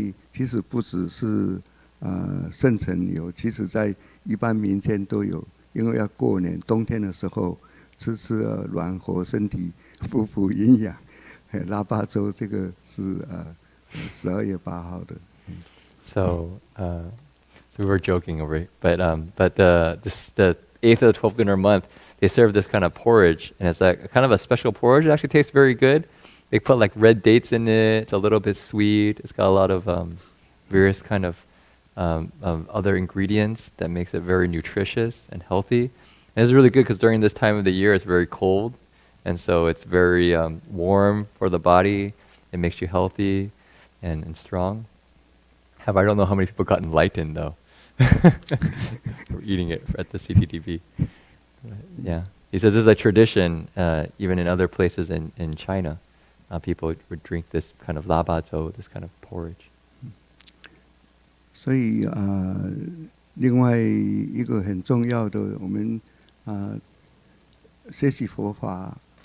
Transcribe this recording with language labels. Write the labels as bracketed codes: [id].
[zh] 其实不只是圣城有，其实在一般民间都有，因为要过年冬天的时候吃暖和身体。补营养，腊八粥这个是12月8号的。 [en] So we were joking over it, but the 8th of the 12th lunar month, they serve this kind of porridge, and it's like kind of a special porridge. It actually tastes very good. They put like red dates in it. It's a little bit sweet. It's got a lot of various kind of other ingredients that makes it very nutritious and healthy. And it's really good because during this time of the year, it's very cold. And so it's very warm for the body. It makes you healthy and strong. However, I don't know how many people got enlightened though for eating it at the CDDB. Yeah, he says this is a tradition even in other places in China. People would drink this kind of labazo, this kind of porridge. [zh] 所以另外一个很重要的，我们学习佛法。